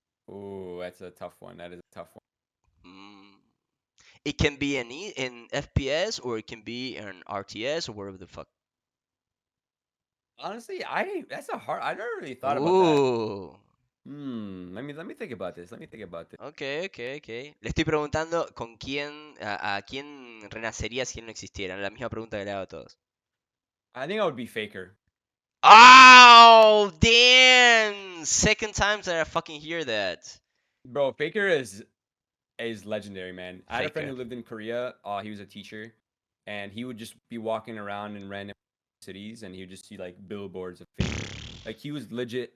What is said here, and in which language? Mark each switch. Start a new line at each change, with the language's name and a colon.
English: Ooh, that's a tough one. That is a tough one. Mm. It can be in FPS or it can be an RTS or whatever the fuck. Honestly, I never really thought about that. Ooh. Let me think about this. Let me think about this. Okay, okay, okay.
Spanish: Le estoy preguntando con quién, a quién renacería si él no existiera. La misma pregunta que le hago a todos.
English: I think I would be Faker. Oh, damn! Second time that I fucking hear that. Bro, Faker is legendary, man. I had a friend Faker. who lived in Korea. He was a teacher, and he would just be walking around in random cities, and he would just see like billboards of Faker. Like he was legit.